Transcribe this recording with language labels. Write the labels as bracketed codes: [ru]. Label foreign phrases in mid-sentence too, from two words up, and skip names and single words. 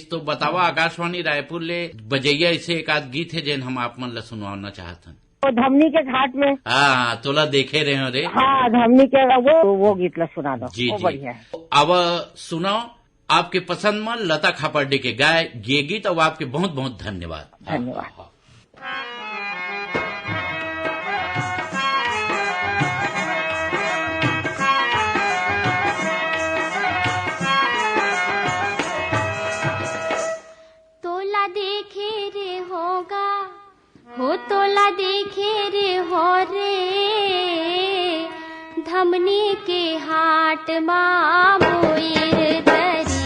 [hne] तो बतावा आकाशवाणी रायपुर ले बजैया ऐसे एक आध गीत है जिन हम आप मन ला सुनवाना चाहते हैं। तो धमनी के घाट में तोला देखे रहे हो रे। हाँ, धमनी के वो गीत ला सुना दो। जी जी, बढ़िया है। अब सुनाओ आपके पसंद में लता खापर्डे के गाय ये गीत। और आपके बहुत बहुत धन्यवाद। धन्यवाद। तोला देखे रे होगा हो, तोला देखे रे हो रे, धमनी के हाट माँ बोईर दरी।